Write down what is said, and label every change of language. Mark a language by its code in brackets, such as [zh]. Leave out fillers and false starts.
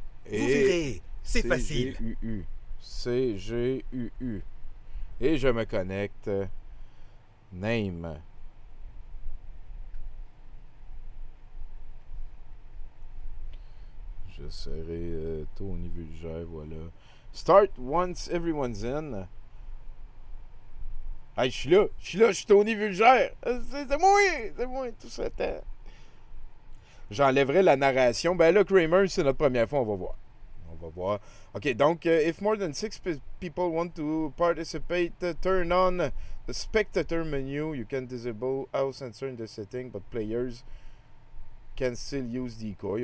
[fr] Vous verrez, c'est facile. C-G-U-U. Et je me connecte. Name. Je serai Tony Vulgaire, voilà. [en] Start once everyone's in. [fr] Hey, je suis là, je suis Tony Vulgaire. C'est moi, tout ce temps. J'enlèverai la narration. Ben là, Kramer, c'est notre première fois, on va voir. [en] OK, [fr] donc, [en] if more than 6 people want to participate, turn on the spectator menu. You can disable house answer in the setting, but players can still use decoy.